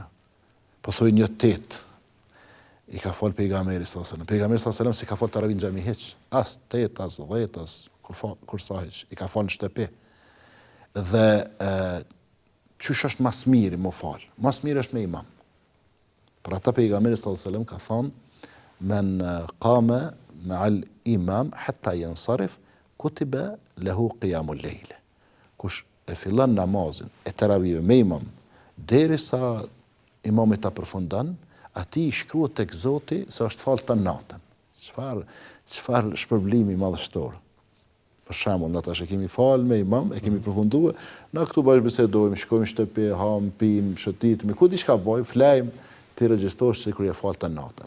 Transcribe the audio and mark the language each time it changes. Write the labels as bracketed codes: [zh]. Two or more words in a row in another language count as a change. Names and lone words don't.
[sq] Po thoi një 8 i ka fol pejgamberi [ar] صلى الله عليه وسلم. [sq] Pejgamberi [ar] صلى الله عليه وسلم [sq] si ka fol taravih në xhami hiç. As 8, as 10, as kur sa hiç. I ka fol në shtëpi. Dhe çysh është mas miri më fal. Mas miri është me imam. Për ata pejgamberi [ar] صلى الله عليه وسلم [sq] ka thonë [ar] من قام مع الإمام حتى ينصرف كتب له قيام الليل. [sq] Kush e fillon namazin e teravih me imam derisa imami ta përfundon, atij i shkruhet tek Zoti se është fal të natën. Çfarë shpërblimi madhështor. Për shembull, na tash e kemi fal me imam, e kemi përfunduar, na këtu bash bisedojmë, shkojmë në shtëpi, ham, pim, shëtitemi, ku diçka bëjmë, flajm, ti regjistrosh se kur je fal të natën.